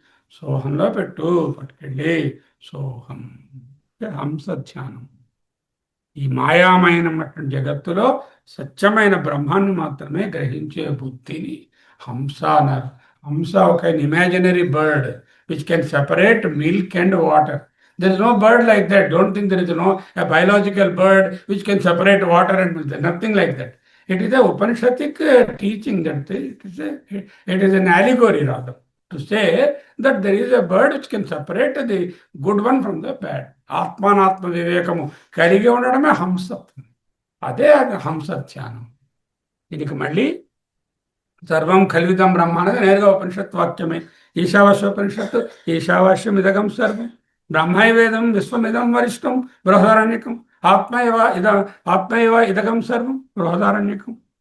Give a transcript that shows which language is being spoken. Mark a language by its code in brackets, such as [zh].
[te] సోహంలో పెట్టు, పట్టుకెళ్ళి సోహం. హంస ధ్యానం. ఈ మాయామయమైనటువంటి జగత్తులో సత్యమైన బ్రహ్మాన్ని మాత్రమే గ్రహించే బుద్ధిని హంస అన్నారు. [en] హంస ఒక imaginary bird which can separate milk and water. There is no bird like that. Don't think there is no a biological bird which can separate water and milk. Nothing like that. It is a Upanishadic teaching that it is an allegory rather to say that there is a bird which can separate the good one from the bad. [te] ఆత్మానాత్మ వివేకము కలిగి ఉండడమే హంసత్వం. అదే హంస ధ్యానం. దీనికి మళ్ళీ [sa] సర్వం కల్విదం బ్రహ్మ [te] అనేది నేరుగా ఉపనిషత్ వాక్యమే. [sa] ఈశావాస్యోపనిషత్తు ఈశావాస్యం ఇదగం సర్వం బ్రహ్మైవేదం విశ్వమిదం వరిష్టం బృహదారణ్యకం ఆత్మైవ ఇదగం సర్వం బృహదారణ్యకం.